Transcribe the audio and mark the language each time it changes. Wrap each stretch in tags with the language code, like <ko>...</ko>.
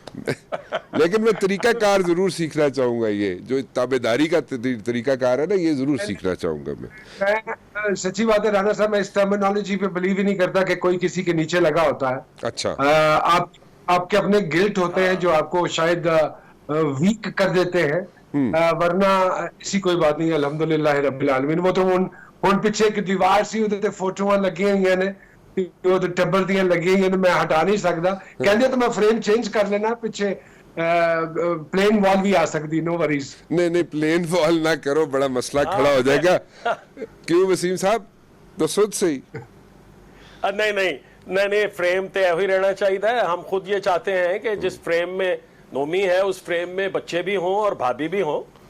<hi>लेकिन मैं तरीकाकार जरूर सीखना चाहूंगा, ये जो ताबेदारी का तरीकाकार है ना, ये जरूर सीखना चाहूंगा मैं। सच्ची बात है राणा साहब, मैं इस टर्मिनोलॉजी पे बिलीव ही नहीं करता कि कोई किसी के नीचे लगा होता है। अच्छा। आपके अपने गिल्ट होते हैं जो आपको शायद वीक कर देते हैं, वरना ऐसी कोई बात नहीं है।</hi> <ar>अल्हम्दुलिल्लाह रब्बिल आलमीन।</ar> <hi>वो तो</hi> <pa>ਹੁਣ ਪਿੱਛੇ ਇੱਕ ਦੀਵਾਰ ਸੀ, ਉਹਦੇ ਤੇ ਫੋਟੋਆਂ ਲੱਗੀਆਂ ਹੋਈਆਂ ਨੇ, ਉਹ ਤੇ ਟੱਬਰ ਦੀਆਂ ਲੱਗੀਆਂ ਹੋਈਆਂ ਨੇ, ਮੈਂ ਹਟਾ ਨਹੀਂ ਸਕਦਾ। ਕਹਿੰਦੇ ਤਾਂ ਮੈਂ ਫਰੇਮ ਚੇਂਜ ਕਰ ਲੈਣਾ, ਪਿੱਛੇ</pa> <hi>प्लेन वॉल भी आ सकती,</hi> <en>No worries.</en> <hi>नहीं नहीं, प्लेन वॉल ना करो, बड़ा मसला खड़ा हो जाएगा। क्यों वसीम साहब, तो सोच सही। नहीं नहीं नहीं नहीं, फ्रेम तो ऐसे ही रहना चाहिए है। हम खुद ये चाहते हैं कि जिस फ्रेम में नोमी है उस फ्रेम में बच्चे भी हों और भाभी भी हों।</hi>